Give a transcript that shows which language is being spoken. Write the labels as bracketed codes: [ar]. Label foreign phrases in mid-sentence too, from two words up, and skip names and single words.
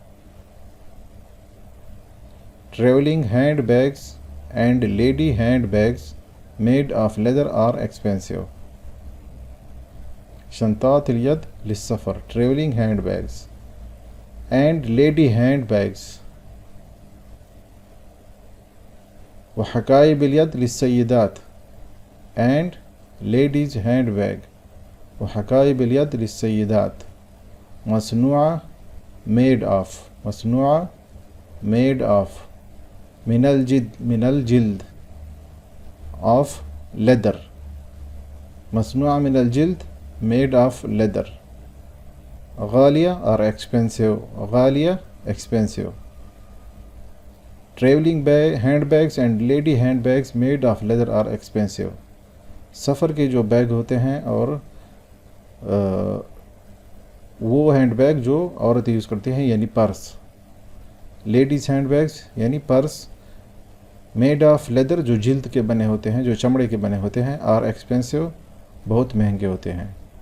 [en] Traveling handbags and lady handbags made of leather are expensive، [ar] شنطات الید للسفر [en] traveling handbags and lady handbags [ar] وحقائب الید للسیدات [en] and ladies handbag [ar] وحقائب الید للسیدات مصنوعہ [en] made of، [ar] مصنوعہ [en] made of [ar] من الجلد [en] of leather، [ar] مصنوعہ من الجلد [en] made of leather، غالیہ or expensive، غالیہ expensive۔ Traveling handbags and lady handbags made of leather are expensive، [ur] سفر کے جو بیگ ہوتے ہیں اور وہ [en] hand bag [ur] جو عورتیں یوز کرتی ہیں یعنی پرس. [en] ladies hand bags [ur] یعنی پرس [en] made of leather [ur] جو جلد کے بنے ہوتے ہیں, جو چمڑے کے بنے ہوتے ہیں, [en] are expensive [ur] بہت مہنگے ہوتے ہیں.